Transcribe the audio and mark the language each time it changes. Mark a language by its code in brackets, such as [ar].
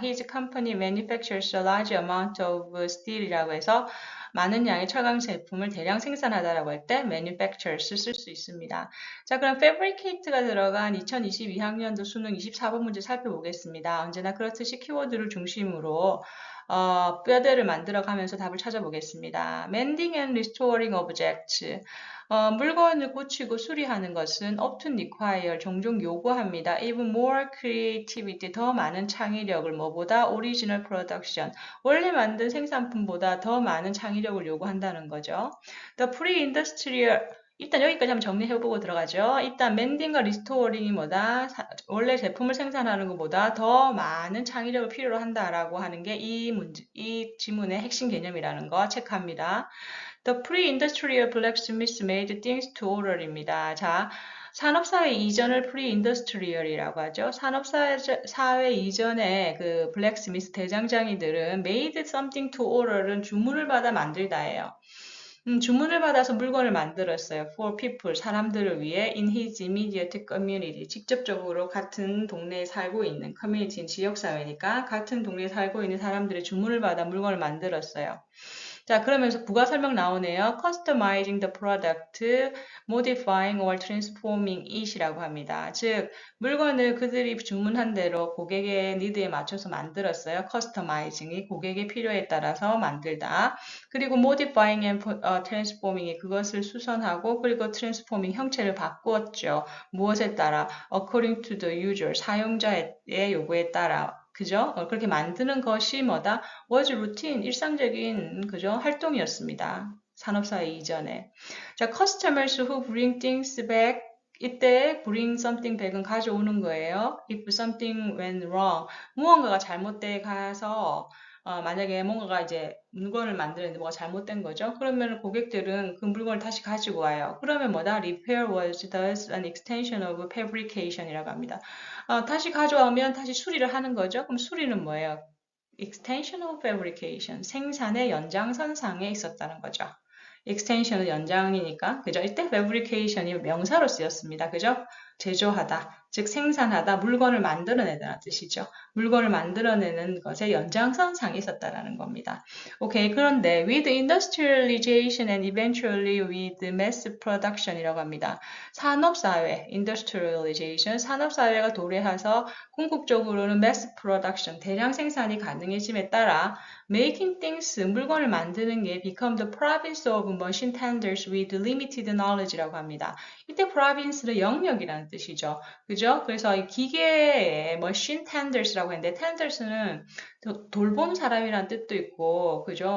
[en] His company manufactures a large amount of steel [ko] 이라고 해서 많은 양의 철강 제품을 대량 생산하다라고 할 때 manufactures 쓸 수 있습니다. 자, 그럼 fabricate가 들어간 2022학년도 수능 24번 문제 살펴보겠습니다. 언제나 그렇듯이 키워드를 중심으로 뼈대를 만들어가면서 답을 찾아보겠습니다. [en] Mending and restoring objects. [ko] 물건을 고치고 수리하는 것은 [en] often require, [ko] 종종 요구합니다. [en] Even more creativity, [ko] 더 많은 창의력을 뭐보다 [en] original production, [ko] 원래 만든 생산품보다 더 많은 창의력을 요구한다는 거죠. [en] The pre-industrial [ko] 일단 여기까지 한번 정리해보고 들어가죠. 일단 멘딩과 리스토어링이 뭐다? 원래 제품을 생산하는 것보다 더 많은 창의력을 필요로 한다라고 하는 게 이 지문의 핵심 개념이라는 거 체크합니다. [en] The pre-industrial blacksmiths made things to order입니다. [ko] 자, 산업사회 이전을 pre-industrial이라고 하죠. 산업사회 이전에 그 blacksmith 대장장이들은 [en] made something to order [ko] 은 주문을 받아 만들다예요. 주문을 받아서 물건을 만들었어요. [en] For people, [ko] 사람들을 위해 [en] in his immediate community. [ko] 직접적으로 같은 동네에 살고 있는 커뮤니티는 지역사회니까 같은 동네에 살고 있는 사람들의 주문을 받아 물건을 만들었어요. 자, 그러면서 부가 설명 나오네요. [en] Customizing the product, modifying or transforming it이라고 [ko] 합니다. 즉, 물건을 그들이 주문한 대로 고객의 니드에 맞춰서 만들었어요. Customizing이 고객의 필요에 따라서 만들다. 그리고 [en] modifying and transforming [ko] 이 그것을 수선하고 그리고 transforming 형체를 바꾸었죠. 무엇에 따라? [en] According to the user, [ko] 사용자의 요구에 따라. 그죠? 그렇게 만드는 것이 뭐다? [en] was routine, [ko] 일상적인 그죠? 활동이었습니다. 산업사회 이전에. [en] 자, customers who bring things back [ko] 이때 [en] bring something back은 [ko] 가져오는 거예요. [en] If something went wrong, [ko] 무언가가 잘못돼 가서 만약에 뭔가가 이제 물건을 만드는데 뭐가 잘못된 거죠. 그러면 고객들은 그 물건을 다시 가지고 와요. 그러면 뭐다? [en] Repair was thus an extension of fabrication이라고 [ko] 합니다. 다시 가져오면 다시 수리를 하는 거죠. 그럼 수리는 뭐예요? [en] Extension of fabrication, [ko] 생산의 연장선상에 있었다는 거죠. extension은 연장이니까, 그죠? 이때 fabrication이 명사로 쓰였습니다. 그죠? 제조하다, 즉 생산하다, 물건을 만들어내다는 뜻이죠. 물건을 만들어내는 것의 연장선상에 있었다라는 겁니다. 오케이, 그런데 [en] with industrialization and eventually with mass production이라고 [ko] 합니다. 산업사회, industrialization, 산업사회가 도래해서 궁극적으로는 mass production, 대량 생산이 가능해짐에 따라 making things, 물건을 만드는 게 [en] become the province of machine tenders with limited knowledge [ko] 라고 합니다. 이때 province는 영역이라는 뜻이죠. 그죠? 그래서 이 기계의 [en] machine tenders [ko] 라고 했는데 tenders는 돌보는 사람이라는 뜻도 있고, 그죠?